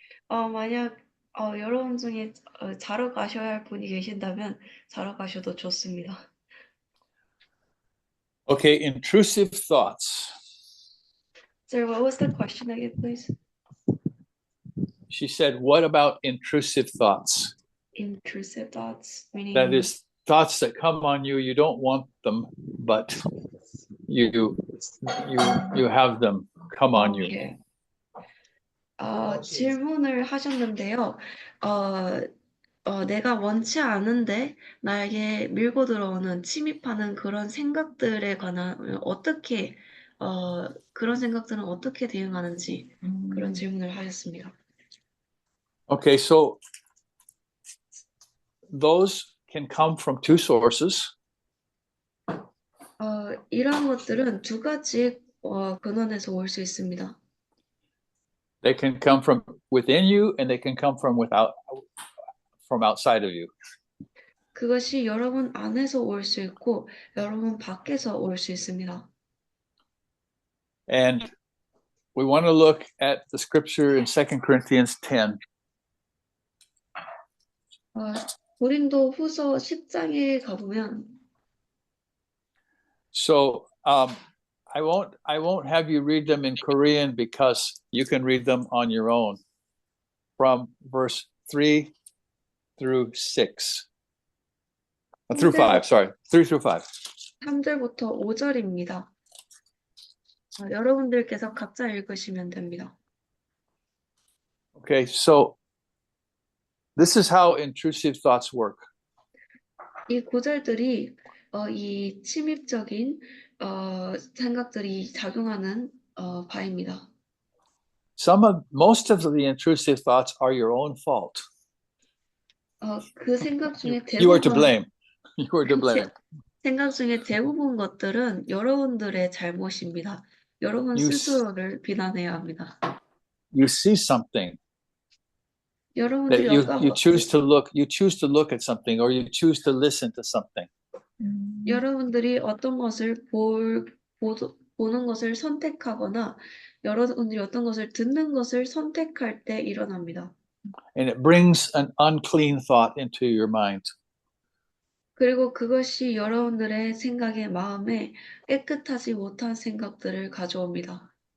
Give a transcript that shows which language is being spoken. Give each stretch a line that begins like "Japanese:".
Korean: 만약 여러분 중에 자러 가셔야 할 분이 계신다면 자러 가셔도 좋습니다.
English: Okay, intrusive thoughts. Sir, what was the question again, please? She said, what about intrusive thoughts? Intrusive thoughts, meaning That is thoughts that come on you, you don't want them, but you have them come on you.
Korean: Okay. 질문을 하셨는데요. 내가 원치 않은데 나에게 밀고 들어오는 침입하는 그런 생각들에 관한 어떻게 그런 생각들은 어떻게 대응하는지 그런 질문을 하셨습니다.
English: Okay, so those can come from two sources.
Korean: 이러한 것들은 두 가지 근원에서 올 수 있습니다.
English: They can come from within you, and they can come from outside of you.
Korean: 그것이 여러분 안에서 올 수 있고 여러분 밖에서 올 수 있습니다.
English: And we want to look at the scripture in 2 Corinthians 10.
Korean: 고린도 후서 10장에 가보면
English: So I won't have you read them in Korean because you can read them on your own from verse 3 through 6. Through 5, sorry. 3 through 5.
Korean: 3절부터 5절입니다. 여러분들께서 각자 읽으시면 됩니다.
English: Okay, so this is how intrusive thoughts work.
Korean: 이 구절들이 이 침입적인 생각들이 작용하는 바입니다.
English: Most of the intrusive thoughts are your own fault.
Korean: 그 생각 중에
English: You are to
Korean: 대부분
English: blame. You are to blame.
Korean: 생각 중에 대부분 것들은 여러분들의 잘못입니다. 여러분 스스로를 비난해야 합니다.
English: You see something that
Korean: 여러분들이
English: you choose to look at something or you choose to listen to something.
Korean: 여러분들이 어떤 것을 보는 것을 선택하거나 여러분들이 어떤 것을 듣는 것을 선택할 때 일어납니다.
English: And it brings an unclean thought into your mind.
Korean: 그리고 그것이 여러분들의 생각에 마음에 깨끗하지 못한 생각들을 가져옵니다.